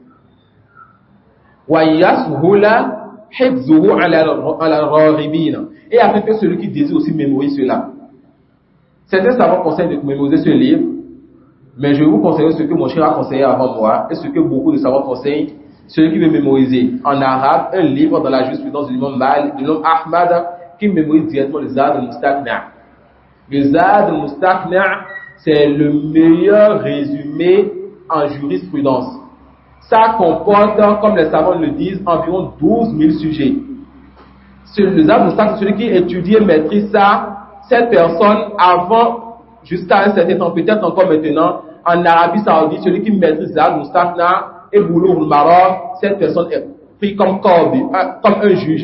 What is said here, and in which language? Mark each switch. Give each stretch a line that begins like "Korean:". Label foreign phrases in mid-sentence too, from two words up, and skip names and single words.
French: Et afin que celui qui désire aussi mémorise cela. Certains savants conseillent de mémoriser ce livre, mais je vais vous conseiller ce que mon cher a conseillé avant moi, et ce que beaucoup de savants conseillent, celui qui veut mémoriser en arabe un livre dans la jurisprudence de l'imam Ahmad, qui mémorise directement le Zad al-Mustaqna'. Le Zad al-Mustaqna', c'est le meilleur résumé en jurisprudence. Ça comporte, comme les savants le disent, environ 12 000 sujets. Le Zad al-Mustaqna', celui qui étudie et maîtrise ça, cette personne, avant, jusqu'à un certain temps, peut-être encore maintenant, en Arabie Saoudite, celui qui maîtrise Zad al-Mustaqna' et Boulough al-Maram, cette personne est prise comme un juge.